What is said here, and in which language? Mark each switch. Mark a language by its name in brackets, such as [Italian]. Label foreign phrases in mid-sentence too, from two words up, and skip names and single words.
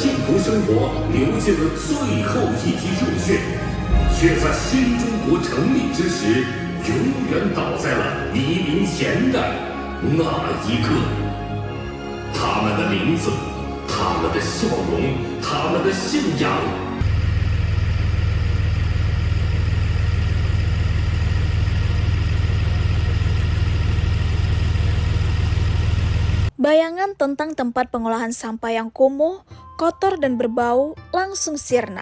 [Chinese] 福生活流尽了最后一滴热血，却在新中国成立之时，永远倒在了黎明前的那一刻。他们的名字，他们的笑容，他们的信仰。 [Indonesian] Bayangan tentang tempat pengolahan sampah yang kumuh, kotor dan berbau langsung sirna.